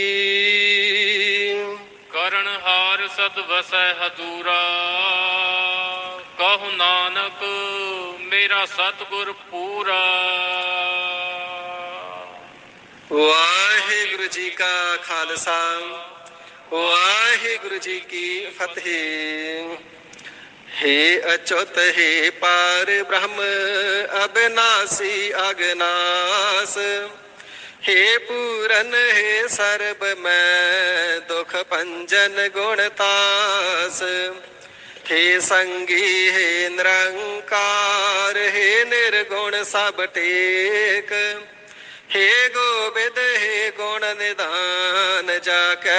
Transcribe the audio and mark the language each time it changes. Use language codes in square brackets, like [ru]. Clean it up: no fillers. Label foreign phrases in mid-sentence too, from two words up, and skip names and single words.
[pa] ਕਰਨਹਾਰ ਸਦ ਵਸੈ ਹਦੂਰਾ, ਕਹੁ ਨਾਨਕ ਮੇਰਾ ਸਤਿਗੁਰ ਪੂਰਾ। ਵਾਹਿਗੁਰੂ ਜੀ ਕਾ ਖਾਲਸਾ, ਵਾਹਿਗੁਰੂ ਜੀ ਕੀ ਫਤਿਹ। [sa] हे अच्युत हे पार ब्रह्म अविनाशी अगनास, हे पूरन हे सर्ब मैं दुख पंजन गुणतास, हे संगी हे निरंकार, हे निर्गुण सब टेक, हे गोविंद हे गुण निधान, जाकै